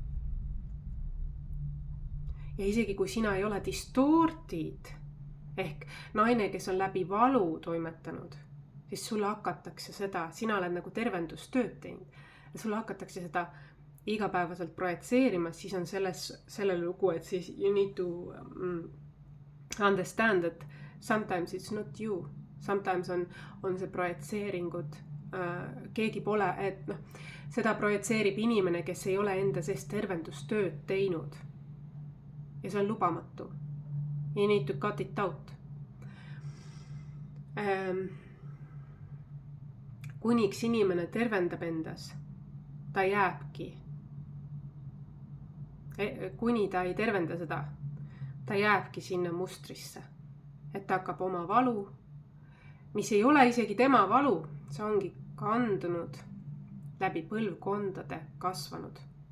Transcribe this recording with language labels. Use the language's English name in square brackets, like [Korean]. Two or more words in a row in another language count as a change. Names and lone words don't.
[Estonian] Ja isegi kui sina ei ole distortid, ehk naine, kes on läbi valu toimetanud, siis sulle hakatakse seda, sina oled nagu tervendustööd teinud, ja sulle hakatakse seda igapäevaselt projitseerima, siis on selle lugu, et siis [English] you need to understand that sometimes it's not you. [Estonian] Sometimes on see projitseeringud, keegi pole, et seda projitseerib inimene, kes ei ole enda seest tervendustööd teinud. Ja see on lubamatu. [English] You need to cut it out. [Estonian] Kuniks inimene tervendab endas, ta jääbki. Kuni ta ei tervenda seda, ta jääbki sinna mustrisse. Et ta hakkab oma valu, mis ei ole isegi tema valu, see ongi kandunud läbi põlvkondade kasvanud.